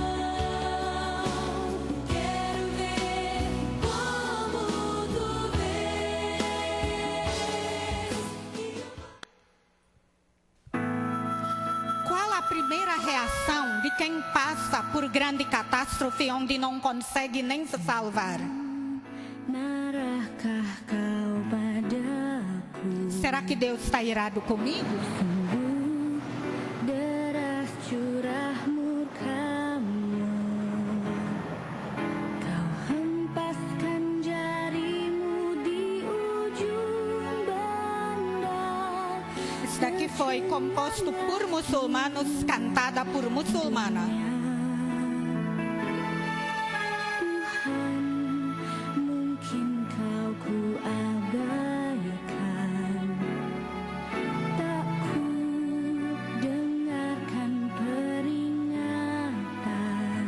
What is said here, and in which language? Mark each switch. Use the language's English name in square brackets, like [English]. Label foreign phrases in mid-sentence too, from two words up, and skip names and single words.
[Portuguese] Quero ver como tu vês. Qual a primeira reação de quem passa por grande catástrofe onde não consegue nem se salvar? [Indonesian] Marahkah kau padaku? [Portuguese] Será que Deus está irado comigo? [Indonesian] Sungguh deras curah murkamu. Kau hempaskan jarimu di ujung banda. [Portuguese] Isso daqui foi composto por muçulmanos, cantada por muçulmana. [Indonesian] Tuhan, mungkin kau ku abaikan. Tak ku dengarkan peringatan.